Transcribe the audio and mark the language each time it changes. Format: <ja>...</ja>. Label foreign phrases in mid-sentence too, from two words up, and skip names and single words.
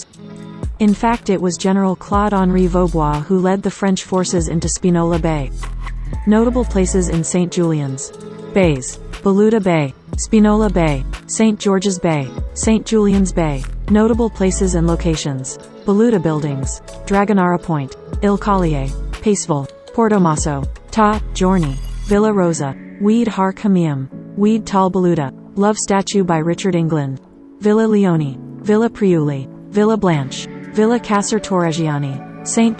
<en>In fact, it was General Claude-Henri Vaubois who led the French forces into Spinola Bay. Notable places in St. Julian's: Bays, Beluda Bay, Spinola Bay, St. George's Bay, St. Julian's Bay. Notable places and locations: Beluda Buildings, Dragonara Point, Il Collier, Paceville, Portomasso, Ta, Giorni, Villa Rosa, Weed Har Kamium, Weed Tal Beluda, Love Statue by Richard England, Villa Leone, Villa Priuli, Villa Blanche, Villa Casser Torregiani, St.</en>